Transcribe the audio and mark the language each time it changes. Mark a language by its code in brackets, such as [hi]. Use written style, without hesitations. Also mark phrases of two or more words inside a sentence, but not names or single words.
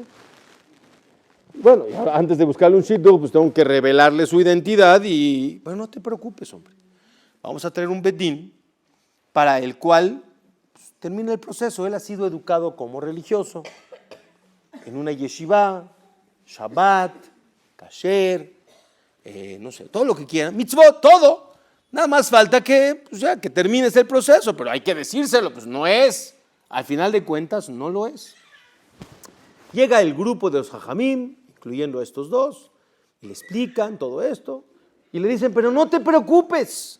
[es] Bueno, antes de buscarle un shidduch, pues tengo que revelarle su identidad y, bueno, no te preocupes, hombre. Vamos a traer un bedín para el cual pues, termina el proceso. Él ha sido educado como religioso en una [he] ישיבה, שבת, כשר, [es] no sé, todo lo que quieran, mitzvot, todo. Nada más falta que, pues ya, que termines el proceso, pero hay que decírselo, pues no es. Al final de cuentas, no lo es. Llega el grupo de los jajamim, incluyendo a estos dos, y le explican todo esto, y le dicen, pero no te preocupes.